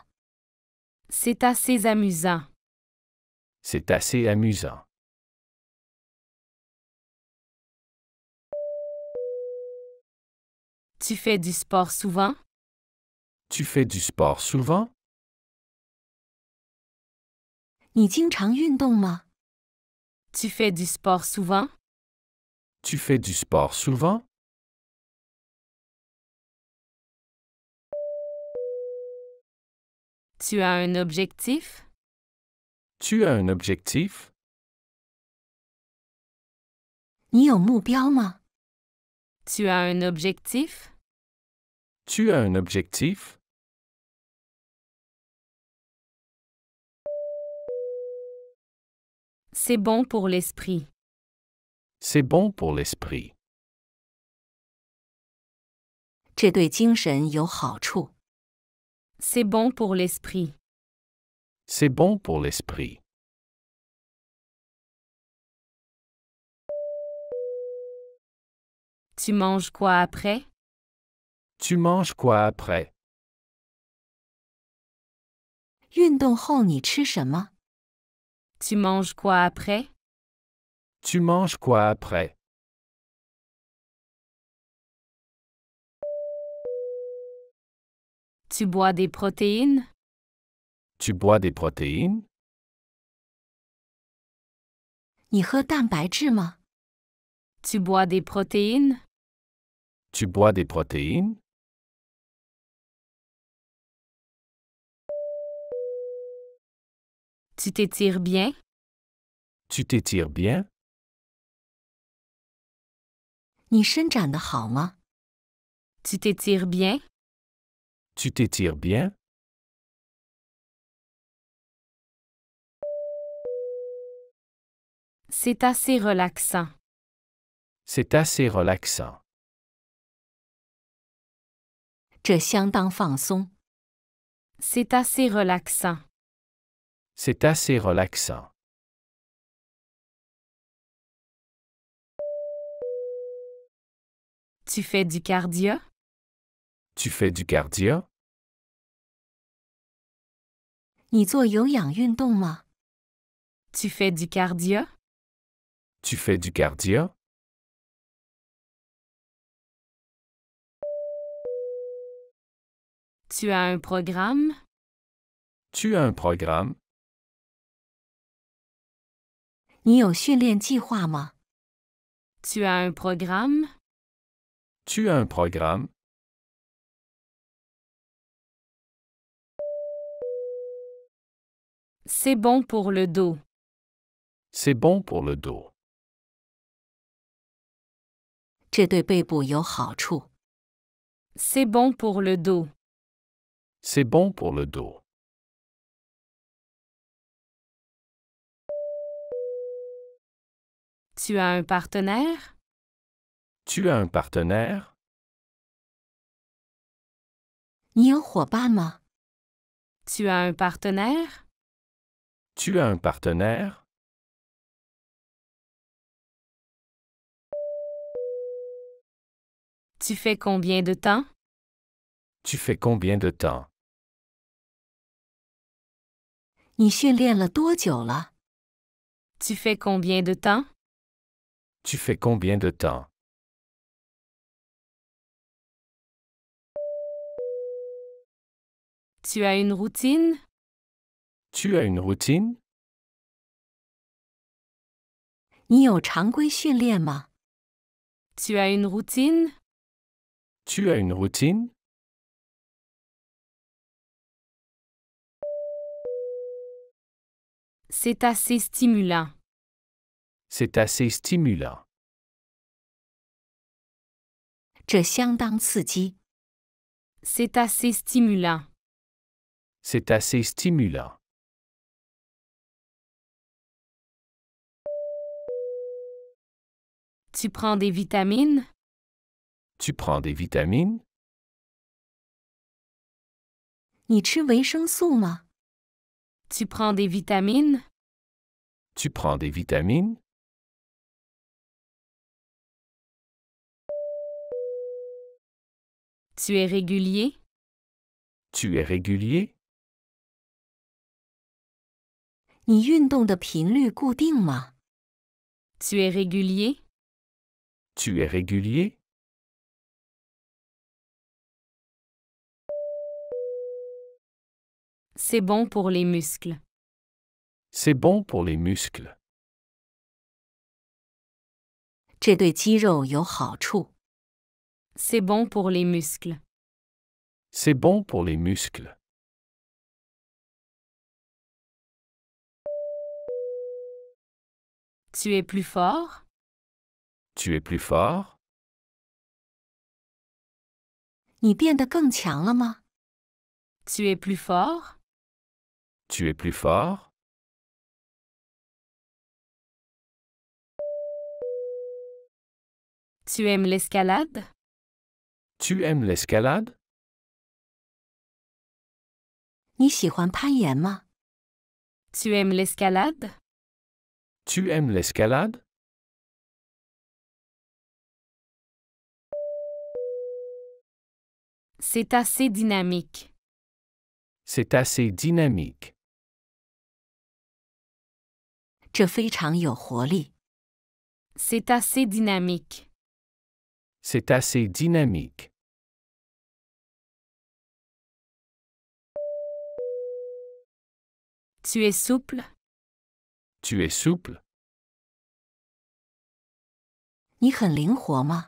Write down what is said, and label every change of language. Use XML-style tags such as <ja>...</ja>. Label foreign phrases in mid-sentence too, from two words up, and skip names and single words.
<fr>C'est assez amusant. C'est assez amusant. Tu fais du sport souvent? Tu fais du sport souvent?</fr> <zh>你经常运动吗？</zh> <fr>Tu fais du sport souvent? Tu fais du sport souvent? Tu as un objectif? Tu as un objectif?</fr> <zh>你有目标吗？</zh> <fr>Tu as un objectif? Tu as un objectif? C'est bon pour l'esprit. C'est bon pour l'esprit.</fr> <zh>这对精神有好处。</zh> <fr>C'est bon pour l'esprit. C'est bon pour l'esprit. Tu manges quoi après? Tu manges quoi après?</fr> <zh>运动后你吃什么？</zh> <fr>Tu manges quoi après? Tu manges quoi après? Tu bois des protéines? Tu bois des protéines?</fr> <zh>你喝蛋白质吗？</zh> <fr>Tu bois des protéines? Tu bois des protéines? Tu t'étires bien? Tu t'étires bien?</fr> <zh>你伸展的好吗？</zh> <fr>Tu t'étires bien? Tu t'étires bien? C'est assez relaxant. C'est assez relaxant.</fr> <zh>这相当放松。</zh> <fr>C'est assez relaxant. C'est assez relaxant. Tu fais du cardio? Tu fais du cardio?</fr> <zh>你做有氧运动吗？</zh> <fr>Tu fais du cardio? Tu fais du cardio? Tu as un programme? Tu as un programme?</fr> <zh>你有训练计划吗？</zh> <fr>Tu as un programme? Tu as un programme? C'est bon pour le dos. C'est bon pour le dos.</fr> <zh>这对背部有好处。</zh> <fr>C'est bon pour le dos. C'est bon pour le dos. Tu as un partenaire? Tu as un partenaire?</fr> <zh>你有伙伴吗？</zh> <fr>Tu as un partenaire? Tu as un partenaire? Tu fais combien de temps? Tu fais combien de temps?</fr> <zh>你训练了多久了？</zh> <fr>Tu fais combien de temps? Tu fais combien de temps? Tu as une routine? Tu as une routine?</fr> <zh>你有常规训练吗？</zh> <fr>Tu as une routine? Tu as une routine? C'est assez stimulant. C'est assez stimulant.</fr> <zh>这相当刺激。</zh> <fr>C'est assez stimulant. C'est assez stimulant. Tu prends des vitamines? Tu prends des vitamines?</fr> <zh>你吃维生素吗？</zh> <fr>Tu prends des vitamines? Tu prends des vitamines? Tu es régulier? Tu es régulier?</fr> <zh>你运动的频率固定吗？</zh> <fr>Tu es régulier? Tu es régulier? C'est bon pour les muscles. C'est bon pour les muscles.</fr> <zh>这对肌肉有好处。</zh> <fr>C'est bon pour les muscles. C'est bon pour les muscles. Tu es plus fort? Tu es plus fort?</fr> <zh>你变得更强了吗？</zh> <fr>Tu es plus fort? Tu es plus fort? Tu aimes l'escalade? Tu aimes l'escalade?</fr> <zh>你喜欢攀岩吗？</zh> <fr>Tu aimes l'escalade? Tu aimes l'escalade? C'est assez dynamique. C'est assez dynamique.</fr> <zh>这非常有活力。</zh> <fr>C'est assez dynamique. C'est assez dynamique. Tu es souple? Tu es souple?</fr> <zh>你很灵活吗？</zh>